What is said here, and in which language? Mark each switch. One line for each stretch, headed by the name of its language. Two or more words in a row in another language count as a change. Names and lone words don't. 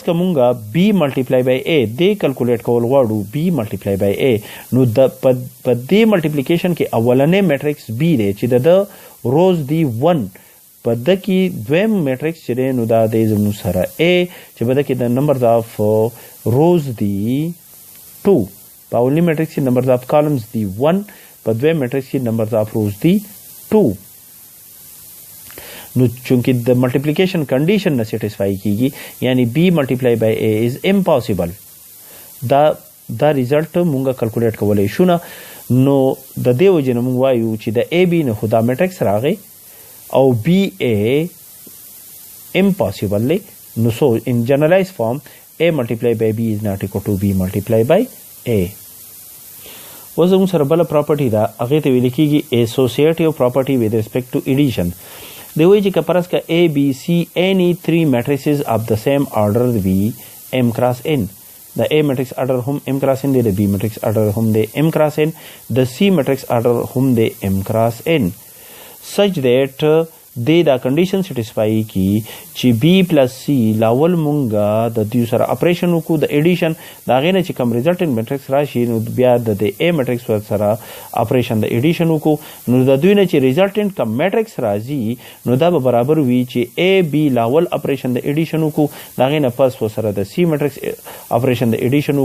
Pashto: که مونږه
English: B multiply by A
Pashto: دې کلکولیټ کول غواړو
English: B multiply by A
Pashto: نو د په دې ملټیپلیکیشن کې اولنې میټرکس B دی چې د روز دی 1 په د کې دویم میټرکس چې دی نو دا دی زموږ سره A چې په د کې د
English: numbers of rows
Pashto: دی 2 په اولنې میټرکس کې
English: numbers of columns
Pashto: دی 1 په دویم میټرکس کې
English: numbers of rows
Pashto: دی 2 نو چونکه د ملټیپلیکیشن کنډیشن نه سټیسفای کیږي یعنی
English: B multiply by A is impossible
Pashto: دا ریزلټ مونږه کلکولیټ کولای شو نه نو د دې وجه نه مونږ وایو چې د AB نه خدا میټرکس راغی او BA امپاسبل نو
English: so in generalized form A multiply by B is not equal to B multiply by A
Pashto: اوس زموږ سره بل پراپرټي دا هغه ته ویل کیږي
English: associative property with respect to addition
Pashto: دی وایي چې که فرض که
English: A, B, C, any three matrices of the same order be M cross N. The A matrix order
Pashto: هم
English: M cross N
Pashto: دی د
English: B matrix order
Pashto: هم دی
English: M cross N
Pashto: د
English: C matrix order
Pashto: هم دی
English: M cross N such that
Pashto: دی دا کنډیشن سټیسفای کی چې B پلس C لاول مونږه د دوی سره اپریشن وکړو د ایډیشن دا غینه چې کوم
English: resultant matrix
Pashto: راشي نو بیا د A میټرکس سره اپریشن د ایډیشن وکړو نو د دوی نه چې ریزلټنټ کوم میټرکس راځي نو دا به برابر وي چې A B لاول اپریشن د ایډیشن وکړو دا غینه پس سره د C میټرکس اپریشن د ایډیشن